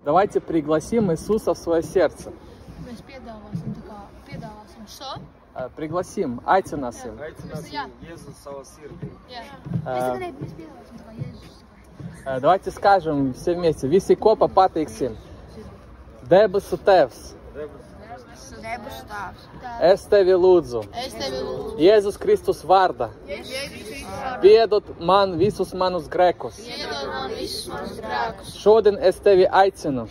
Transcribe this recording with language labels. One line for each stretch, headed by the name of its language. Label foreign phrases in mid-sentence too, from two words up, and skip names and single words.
Russian: Давайте пригласим Иисуса в свое сердце.
Latvian: Mēs piedāvāsim šo.
Russian: Пригласим, aicināsim.
Latvian: Aicināsim Jēzu savā sirdī. Mēs piedāvāsim tā kā Jēzus.
Russian: Давайте скажем все вместе.
Latvian: Visi kopā pateiksim. Debesu Tevs, Debesu Tēvs. es tevi lūdzu, Es tevi lūdzu. Jēzus Kristus vārdā, piedod man visus manus grēkus. Iedod man visus manus grēkus. Šodien es tevi aicinu,